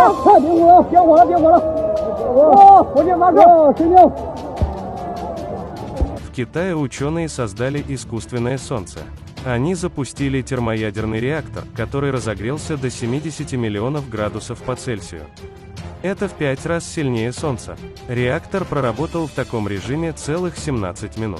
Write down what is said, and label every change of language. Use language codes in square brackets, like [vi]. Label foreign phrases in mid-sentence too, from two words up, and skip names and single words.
[zh] 别捂了，别捂了，别捂了。哦，火箭发射，成功。 [ru] В Китае ученые создали искусственное солнце. Они запустили термоядерный реактор, который разогрелся до 70 миллионов градусов по Цельсию. Это в 5 раз сильнее Солнца. Реактор проработал в таком режиме целых 17 минут.